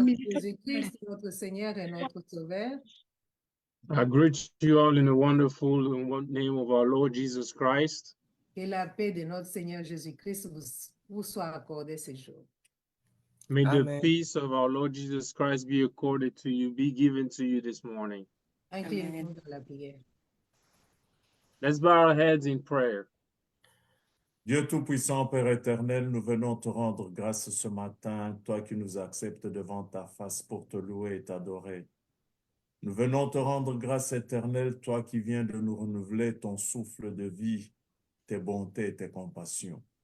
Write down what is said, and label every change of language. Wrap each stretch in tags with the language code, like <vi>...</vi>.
<fr>Jésus-Christ, notre Seigneur et notre Sauveur.</fr> <en>I greet you all in the wonderful name of our Lord Jesus Christ.</en> <fr>Que la paix de notre Seigneur Jésus-Christ vous soit accordée ce jour.</fr> <en>May the Amen. peace of our Lord Jesus Christ be accorded to you, be given to you this morning.</en> <fr>Inclinez-nous dans la prière.</fr> <en>Let's bow our heads in prayer.</en> <fr>Dieu Tout-Puissant, Père éternel, nous venons te rendre grâce ce matin, toi qui nous acceptes devant ta face pour te louer et t'adorer. Nous venons te rendre grâce éternelle, toi qui viens de nous renouveler ton souffle de vie, tes bontés et tes compassions.</fr>